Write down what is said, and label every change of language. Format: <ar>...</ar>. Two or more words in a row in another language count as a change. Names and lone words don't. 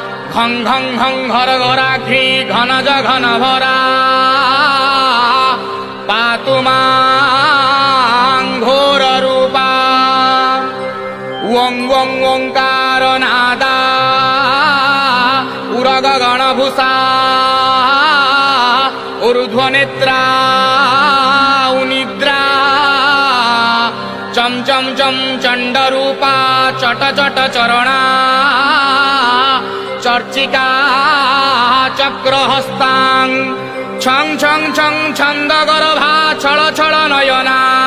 <sa>ঘং ঘং ঘং ঘর ঘরাঘ্রি ঘনজ ঘন ভরা পাতু মাং ঘোর রূপা ওং ওং ওঙ্কার নাদা উরগ গণভূষা ঊর্ধ্বনেত্রা উনিদ্রা চম চম চম চণ্ডরূপা চট চট চরণা চর্চিকা চক্রহস্তাং ছং ছং ছং ছন্দ গর্ভা ছল ছল নয়না</sa>